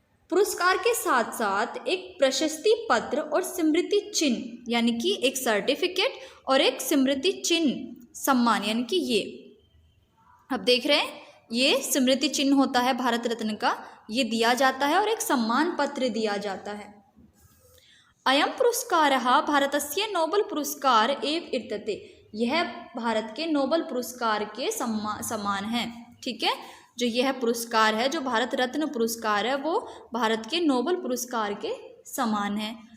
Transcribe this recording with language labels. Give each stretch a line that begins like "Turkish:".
Hindi: पुरस्कार के साथ साथ एक प्रशस्ति पत्र और स्मृति चिन्ह, यानी कि एक सर्टिफिकेट और एक स्मृति चिन्ह सम्मान, यानी कि ये अब देख रहे हैं, ये स्मृति चिन्ह होता है भारत रत्न का, ये दिया जाता है, और एक सम्मान पत्र दिया जाता है।
Sanskrit: अयम पुरस्कारः भारतस्य नोबेल पुरस्कार एव इत्यते।
Hindi: यह भारत के नोबेल पुरस्कार के समान है, ठीक है। जो यह पुरस्कार है, जो भारत रत्न पुरस्कार है, वो भारत के नोबेल पुरस्कार के समान है।